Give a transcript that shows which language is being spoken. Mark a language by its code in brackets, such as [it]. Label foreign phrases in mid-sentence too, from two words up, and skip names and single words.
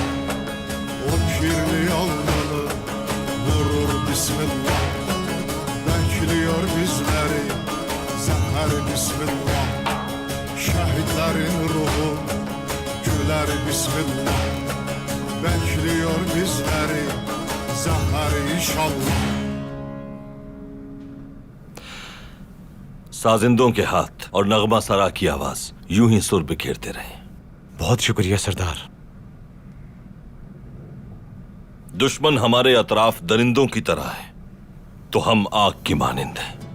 [tr] O kirli alnını vurur bismillah. Bekliyor bizleri zafer bismillah. Şehitlerin ruhu güler bismillah. Bekliyor bizleri zafer inşallah. [ur] سازندوں کے ہاتھ اور نغمہ سرا کی آواز یوں ہی سر بکھیرتے رہے. بہت شکریہ سردار. دشمن ہمارے اطراف درندوں کی طرح ہے تو ہم آگ کی مانند ہیں.